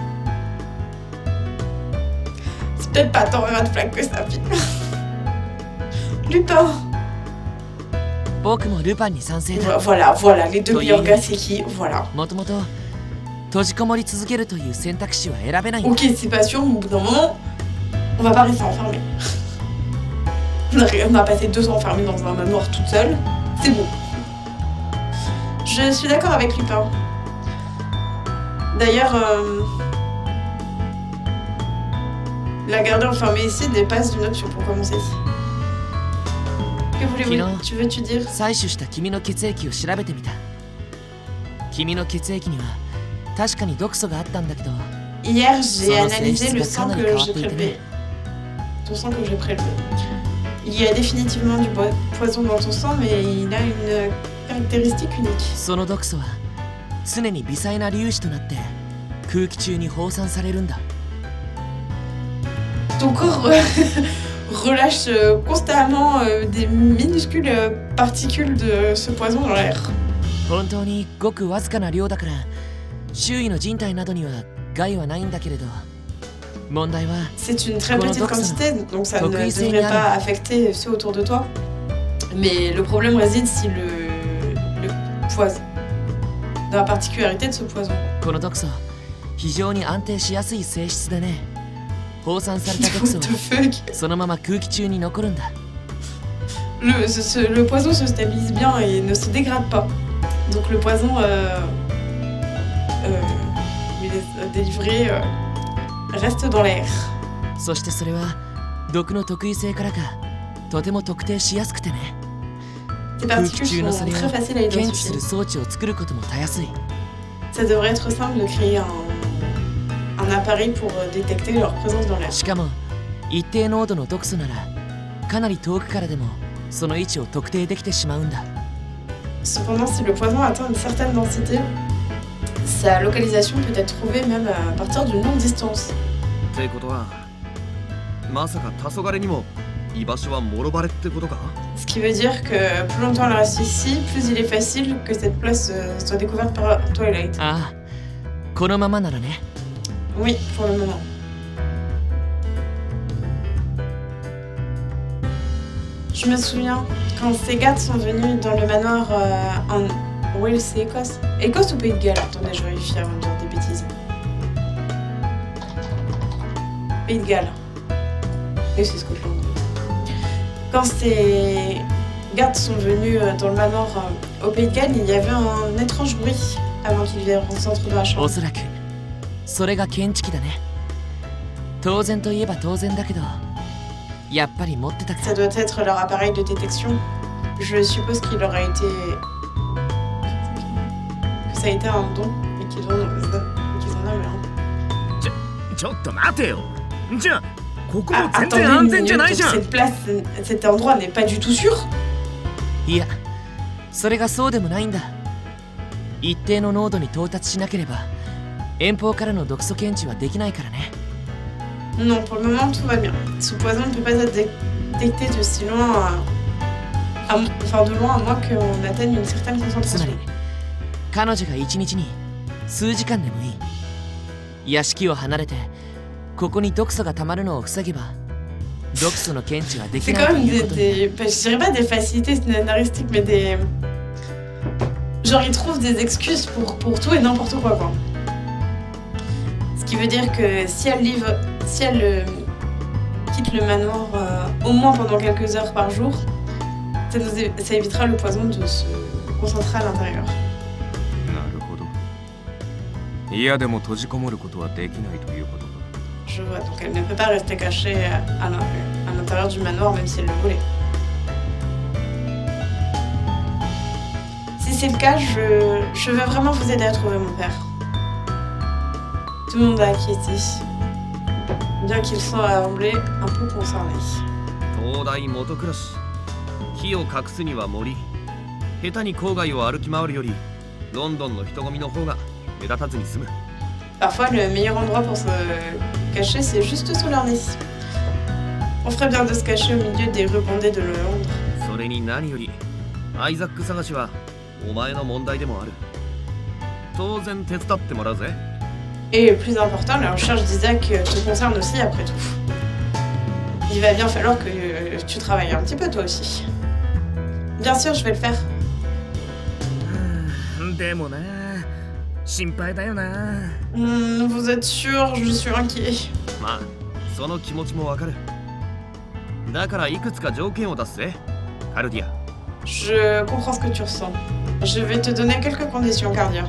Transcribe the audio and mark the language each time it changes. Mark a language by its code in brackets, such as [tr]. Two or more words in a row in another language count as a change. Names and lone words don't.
[fr] C'est peut-être pas tant un [en] red flag [fr] que ça, fille. Lupin! [ja] 僕もルパンに賛成だ。 [fr] Voilà, les deux meilleurs gars, c'est qui? Voilà. [ja] もともと閉じこもり続けるという選択肢は選べないんだ。 [fr] Ok, c'est pas sûr, mais au bout d'un moment, on va pas rester enfermé. On a passé 2 ans enfermés dans un manoir toute seule. C'est bon. Je suis d'accord avec Lupin. D'ailleurs, la garder enfermée ici dépasse d'une option pour commencer. Que voulez-vous? Tu veux-tu dire? [ja] 採取した君の血液を調べてみた。君の血液には確かに毒素があったんだけど、 [fr] Hier, j'ai analysé le sang que j'ai prélevé. Ton sang que j'ai prélevé. Il y a définitivement du poison dans ton sang, mais il a une caractéristique unique. [ja] その毒素は常に微細な粒子となって空気中に放散されるんだ。 [fr] Ton corps relâche constamment des minuscules particules de ce poison dans l'air. [ja] 本当にごくわずかな量だから周囲の人体などには害はないんだけれど、問題は [fr] C'est une très petite quantité, donc ça ne devrait pas affecter ceux autour de toi. Mais le problème réside si le poison, dans la particularité de ce poison. [ja] この毒素非常に安定しやすい性質でね、放散された毒素 [en] What [ja] は [en] the fuck? [ja] そのまま空気中に残るんだ。 [fr] Le poison se stabilise bien et ne se dégrade pas. Donc le poison il est délivré reste dans l'air. [ja] そしてそれは毒の特異性からかとても特定しやすくてね。 [fr] Ces [ja] 空気 [fr] particules [ja] 中のそ [fr] sont [ja] れを [fr] très faciles à [ja] 検知す [fr] identifier. [ja] る装置を作ることもたやすい。 [fr] Ça devrait être simple de créer un appareil pour détecter leur présence dans l'air. [ja] しかも一定濃度の毒素ならかなり遠くからでもその位置を特定できてしまうんだ。 [fr] Cependant, si le poison atteint une certaine densité, sa localisation peut être trouvée même à partir d'une longue distance. [ja] ってことはまさか黄昏にも居場所はもろバレってことか？ [fr] Ce qui veut dire que plus longtemps elle reste ici, plus il est facile que cette place soit découverte par Twilight. [ja] ああ、このままならね。 [fr] Oui, pour le moment. Je me souviens, quand ces gardes sont venus dans le manoir en Wales et Écosse. Écosse ou Pays de Galles? Attendez, je vérifie avant de dire des bêtises. Pays de Galles. Et c'est Scotland. Quand ces gardes sont venus dans le manoir au Pays de Galles, il y avait un étrange bruit avant qu'ils viennent au centre de la [ja] お [fr] chambre. [ja] そらくそれが検知器だね。当然といえば当然だけどやっぱり持ってたか [fr] Ça [ja] ら。 [fr] doit être leur appareil de détection. Je suppose qu'il leur a été... que ça a été un don et qu'ils en avaient un. [ja] ちょっと待てよ。じゃあここも [fr] Ah, [ja] 全 [fr] attendez [ja] 然 [fr] une [ja] 安全じゃない [fr] minute, [ja] じゃん。 [fr] cette place, cet endroit n'est pas du tout sûr. [ja] いや、それがそうでもないんだ。一定の濃度に到達しなければ遠方からの毒素検知はできないからね。 [fr] Non, pour le moment tout va bien. Ce poison ne peut pas être détecté de si loin enfin de loin à moins qu'on atteigne une certaine [ja] つま [fr] concentration. [ja] り彼女が一日に数時間でもいい。屋敷を離れてここに毒素が溜まるのを防げば毒素の検知はでき [fr] C'est [ja] ない [fr] quand [ja] と [fr] même [ja] いうことに。 [fr] je dirais pas des facilités scénaristiques, mais des... Genre ils trouvent des excuses pour tout et n'importe quoi. Ce qui veut dire que si elle quitte le manoir au moins pendant quelques heures par jour, ça évitera le poison de se concentrer à l'intérieur. [ja] なるほど。嫌でも閉じこもることはできないということか。 [fr] Je vois, donc elle ne peut pas rester cachée à l'intérieur du manoir même si elle le voulait. Si c'est le cas, je veux vraiment vous aider à trouver mon père. Tout le monde a acquiescé, bien qu'il soit semblé un peu concerné. [ja] 東大元暮らし火を隠すには森下手に郊外を歩き回るよりロンドンの人混みの方が目立たずに済む [fr] Parfois, le meilleur endroit pour se cacher, c'est juste sous leur nez. On ferait bien de se cacher au milieu des rues bondées de Londres. [ja] それに何よりアイザック探しはお前の問題でもある当然手伝ってもらうぜ [fr] Et le plus important, la recherche d'Isaac te concerne aussi après tout. Il va bien falloir que tu travailles un petit peu toi aussi. Bien sûr, je vais le faire. [ja] でもな、心配だよな。 [fr] Vous êtes sûr? Je suis inquiet. [ja] まあその気持ちもわかるだからいくつか条件を出すぜカルディア [fr] Je comprends ce que tu ressens. Je vais te donner quelques conditions, Cardia.